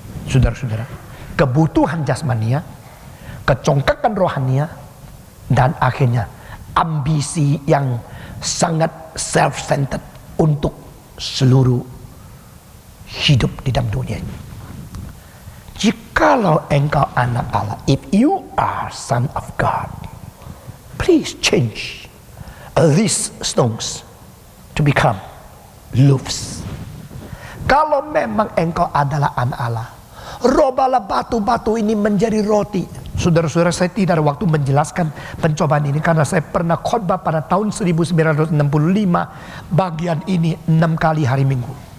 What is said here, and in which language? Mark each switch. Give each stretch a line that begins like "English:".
Indonesian: Saudara-saudara, kebutuhan jasmania, kecongkakan rohania, dan akhirnya ambisi yang sangat self-centered untuk seluruh hidup di dalam dunia ini. Jikalau engkau anak Allah,
English: if you are son of God, please change these stones to become loaves.
Indonesian: Kalau memang engkau adalah anak Allah, robalah batu-batu ini menjadi roti. Saudara-saudara, saya tidak ada waktu menjelaskan pencobaan ini karena saya pernah khotbah pada tahun 1965 bagian ini 6 kali hari Minggu.